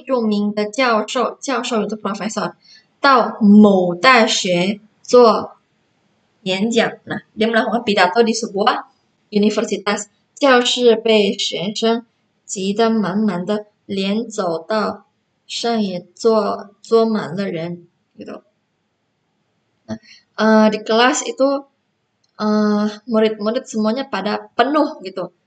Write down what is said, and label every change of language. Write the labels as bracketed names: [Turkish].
[Chinese] 一位著名的教授 [Indonesian] itu profesor [Chinese] 到某大学做演讲. [Indonesian] Nah, dia melakukan pidato di sebuah universitas. [Chinese] 教室被学生挤得满满的，连走道上也坐满了人 gitu. [Indonesian] Nah, di kelas itu murid-murid semuanya pada penuh gitu.